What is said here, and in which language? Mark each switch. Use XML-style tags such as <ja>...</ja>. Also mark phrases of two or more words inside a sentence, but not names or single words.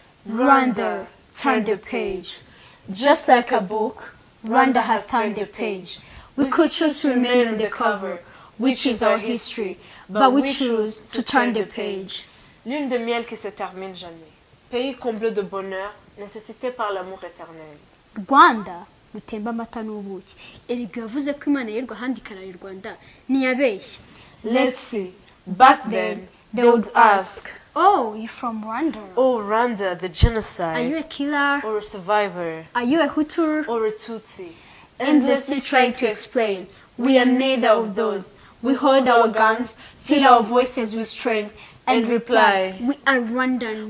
<en>Rwanda, turn the page. Just like a book, Rwanda has turned the page. We could choose to remain on the cover, which is our history, but we choose to turn the page.</en> <fr>Lune de miel qui se termine jamais. Pays comblé de bonheur, nécessité par l'amour éternel.</fr> <rw>Rwanda rutemba amata n'ubuki. Erega yavuze ko Imana y'u Rwanda ikarara u Rwanda ntiyabeshye.</rw> <en>Let's see. Back then, they would ask, "Oh, you're from Rwanda? Oh, Rwanda, the genocide. Are you a killer? Or a survivor? Are you a Hutu?" Or a Tutsi? Endlessly trying to explain, we are neither of those. We hold our guns, fill our voices with strength, and reply, "We are Rwandans.</en>